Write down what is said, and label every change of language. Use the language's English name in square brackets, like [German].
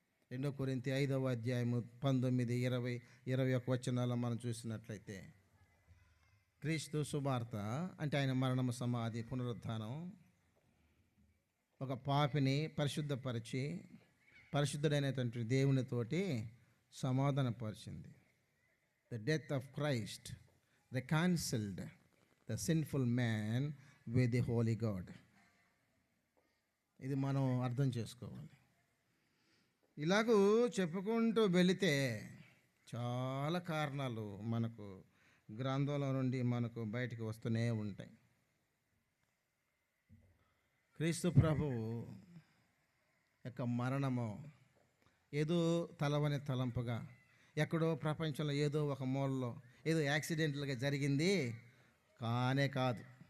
[Telugu] 2 కొరింథీ 5వ అధ్యాయము 19, 20, 21 వచనాల్లో మనం చూసినట్లయితే, క్రీస్తు సువార్త అంటే ఆయన మరణము, సమాధి, పునరుత్థానం ఒక పాపిని పరిశుద్ధపరిచి పరిశుద్ధుడైనటువంటి దేవునితోటి సమాధానపరిచింది. [English] The death of Christ reconciled the sinful man with the holy God. [Telugu] ఇది మనం అర్థం చేసుకోవాలి. ఇలాగూ చెప్పుకుంటూ వెళితే చాలా కారణాలు మనకు గ్రంథంలో నుండి మనకు బయటికి వస్తూనే ఉంటాయి. క్రీస్తు ప్రభువు యొక్క మరణము ఏదో తలవని తలంపుగా, ఎక్కడో ప్రపంచంలో ఏదో ఒక మూలలో ఏదో యాక్సిడెంటల్గా జరిగింది కానే కాదు.